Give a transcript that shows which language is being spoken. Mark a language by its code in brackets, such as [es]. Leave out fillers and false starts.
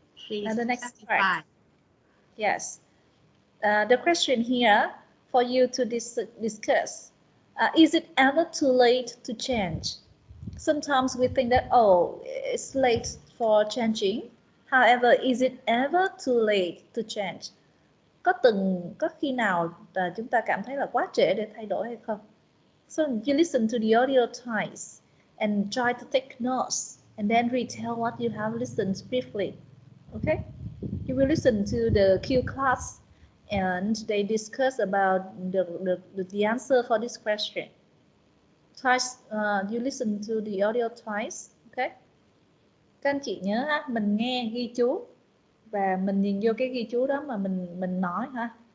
[en] And the next part. Yes. The question here for you to discuss: is it ever too late to change? Sometimes we think that, it's late for changing. However, is it ever too late to change? [vi] Có khi nào chúng ta cảm thấy là quá trễ để thay đổi hay không? [en] So you listen to the audio twice and try to take notes and then retell what you have listened briefly. Okay? You will listen to the Q class and they discuss about the answer for this question. Twice, you listen to the audio twice, okay? [vi] Các anh chị nhớ ha, mình nghe ghi chú và mình nhìn vô cái ghi chú đó mà mình nói ha.